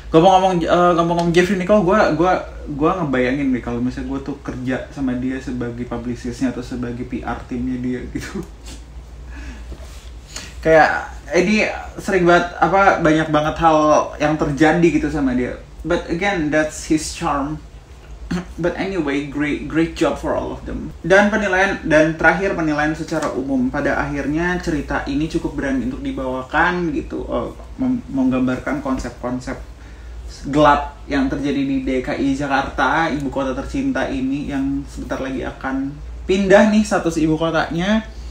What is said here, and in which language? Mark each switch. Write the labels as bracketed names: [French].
[Indonesian] Ngomong Jeffrey Nicole, gue ngebayangin nih kalau misalnya gue tuh kerja sama dia sebagai publicistnya atau sebagai PR timnya dia gitu. Kayak ini sering banget banyak banget hal yang terjadi gitu sama dia. [English] But again, that's his charm. But anyway, great job for all of them. [Indonesian] Dan terakhir penilaian secara umum, pada akhirnya cerita ini cukup berani untuk dibawakan gitu, menggambarkan konsep-konsep gelap yang terjadi di DKI Jakarta, ibu kota tercinta ini yang sebentar lagi akan pindah nih status ibu kotanya.